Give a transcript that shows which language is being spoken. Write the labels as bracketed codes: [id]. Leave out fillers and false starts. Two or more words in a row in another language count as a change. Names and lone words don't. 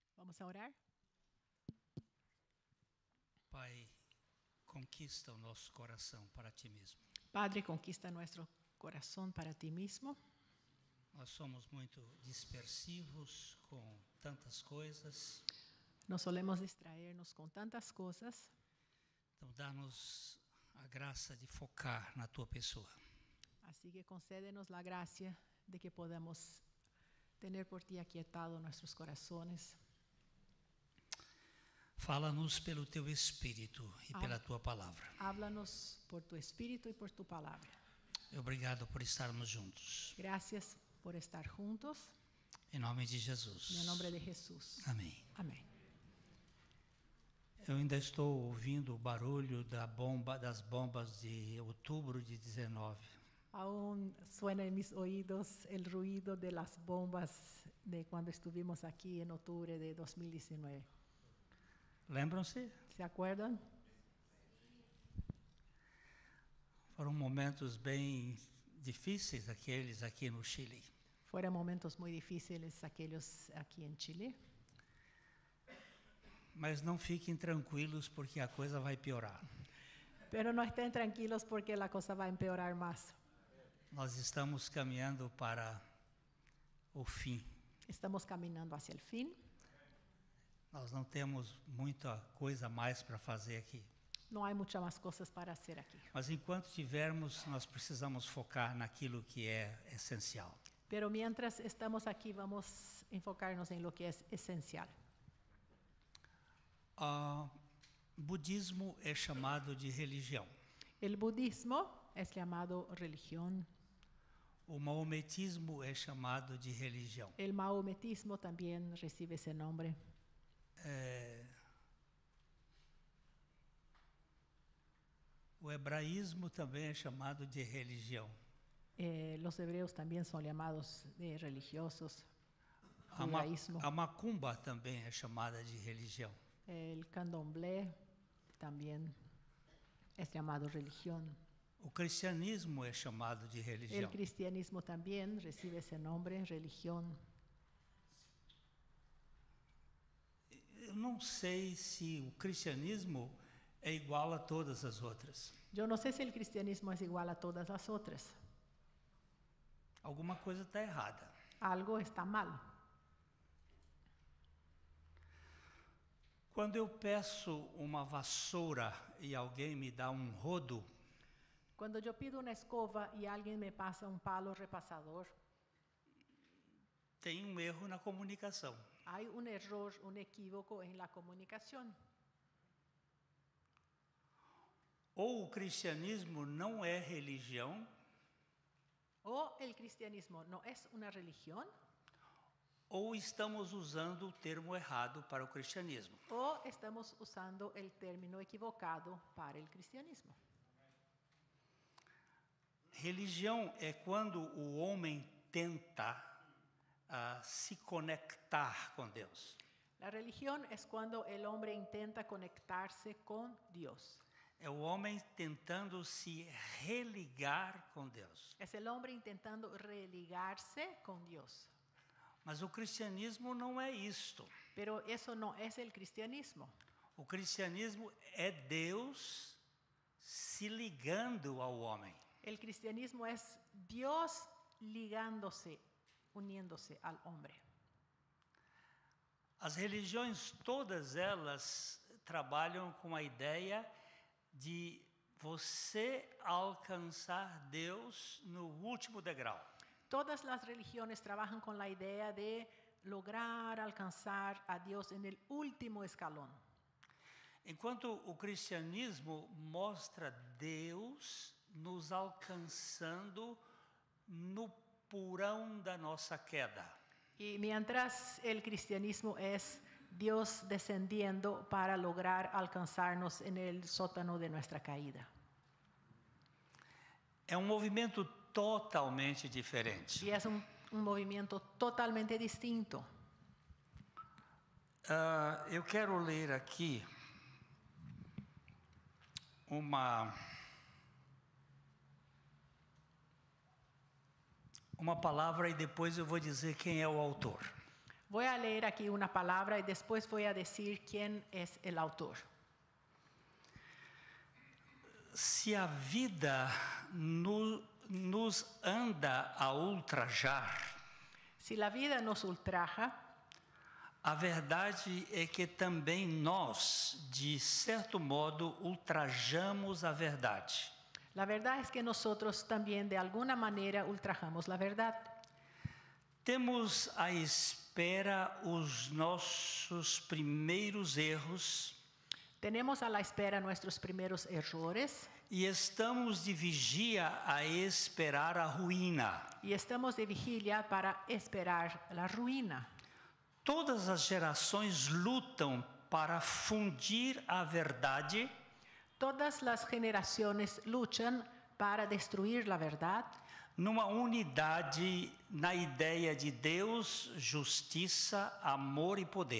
[es] Vamos a orar. [pt] Pai, conquista o nosso coração para ti mesmo. [es] Padre, conquista nuestro corazón para ti mismo. [pt] Nós somos muito dispersivos com tantas coisas. [es] Nos solemos distraernos con tantas cosas. [pt] Então, dá-nos a graça de focar na tua pessoa. [es] Así que concédenos la gracia de que podamos tener por ti aquietado nuestros corazones. [pt] Fala-nos pelo teu Espírito e pela tua palavra. [es] Háblanos por tu Espíritu y por tu palabra. [pt] Obrigado por estarmos juntos. [es] Gracias por estar juntos. [pt] Em nome de Jesus. [es] En el nombre de Jesús. [pt] Amém. [es] Amén. [pt] Eu ainda estou ouvindo o barulho das bombas de outubro de 19. [es] Aún suena en mis oídos el ruido de las bombas de cuando estuvimos aquí en octubre de 2019. [pt] Lembram-se? [es] ¿Se acuerdan? [pt] Foram momentos bem difíceis aqueles aqui no Chile. [es] Fueron momentos muy difíciles aquellos aquí en Chile. [pt] Mas não fiquem tranquilos porque a coisa vai piorar. [es] Pero no estén tranquilos porque la cosa va a empeorar más. [pt] Nós estamos caminhando para o fim. [es] Estamos caminando hacia el fin. [pt] Nós não temos muita coisa mais para fazer aqui. [es] No hay muchas más cosas para hacer aquí. [pt] Mas enquanto tivermos, nós precisamos focar naquilo que é essencial. [es] Pero mientras estamos aquí, vamos a enfocarnos en lo que es esencial. [pt] Budismo é chamado de religião. [es] El budismo es llamado religión. [pt] O maometismo é chamado de religião. [es] El maometismo también recibe ese nombre. [pt] O hebraísmo também é chamado de religião. [es] Los hebreos también son llamados de religiosos. [pt] A macumba também é chamada de religião. [es] El candomblé también es llamado religión. [pt] O cristianismo é chamado de religião. [es] El cristianismo también recibe ese nombre, religión. [pt] Eu não sei se o cristianismo é igual a todas as outras. [es] Yo no sé si el cristianismo es igual a todas las otras. [pt] Alguma coisa está errada. [es] Algo está mal. [pt] Quando eu peço uma vassoura e alguém me dá um rodo, [es] Cuando yo pido una escoba y alguien me pasa un palo repasador, [pt] tem um erro na comunicação. [es] hay un error, un equívoco en la comunicación. [pt] Ou o cristianismo não é religião, [es] O el cristianismo no es una religión, [pt] ou estamos usando o termo errado para o cristianismo. [es] o estamos usando el término equivocado para el cristianismo. [pt] Religião é quando o homem tenta se conectar com Deus. [es] La religión es cuando el hombre intenta conectarse con Dios. [pt] É o homem tentando se religar com Deus. [es] Es el hombre intentando religarse con Dios. [pt] Mas o cristianismo não é isto. [es] Pero eso no es el cristianismo. [pt] O cristianismo é Deus se ligando ao homem. [es] El cristianismo es Dios ligándose, uniéndose al hombre. [pt] As religiões, todas elas, trabalham com a ideia de você alcançar Deus no último degrau. [es] Todas las religiones trabajan con la idea de lograr alcanzar a Dios en el último escalón. [pt] Enquanto o cristianismo mostra Deus nos alcançando no porão da nossa queda. [es] Y mientras el cristianismo es Dios descendiendo para lograr alcanzarnos en el sótano de nuestra caída. [pt] É um movimento totalmente diferente. [es] Y es un movimiento totalmente distinto. [pt] Eu quero ler aqui uma palavra e depois eu vou dizer quem é o autor. [es] Voy a leer aquí una palabra y después voy a decir quién es el autor. [pt] Se a vida nos anda a ultrajar, [es] Si la vida nos ultraja, [pt] a verdade é que também nós, de certo modo, ultrajamos a verdade. [es] la verdad es que nosotros también de alguna manera ultrajamos la verdad. [pt] Temos à espera os nossos primeiros erros [es] Tenemos a la espera nuestros primeros errores [pt] e estamos de vigia a esperar a ruína. [es] y estamos de vigilia para esperar la ruina. [pt] Todas as gerações lutam para fundir a verdade [es] Todas las generaciones luchan para destruir la verdad [pt] numa unidade na ideia de Deus, justiça, amor e poder.